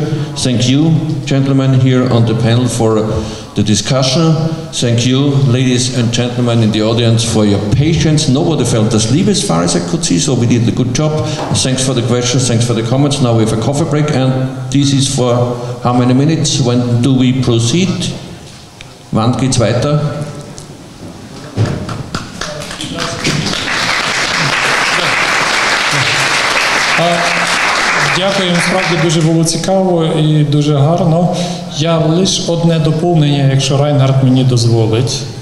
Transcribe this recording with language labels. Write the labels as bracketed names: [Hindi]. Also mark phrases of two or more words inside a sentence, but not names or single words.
[English] Thank you, gentlemen, here on the panel for the discussion. Thank you, ladies and gentlemen in the audience, for your patience. Nobody felt asleep as far as I could see, so we did a good job. Thanks for the questions, thanks for the comments. Now we have a coffee break, and this is for how many minutes? When do we proceed? [German] Wann geht's weiter? [Ukrainian] Дякую, справді дуже було цікаво і дуже гарно. Я лише одне доповнення, якщо Райнгард мені дозволить.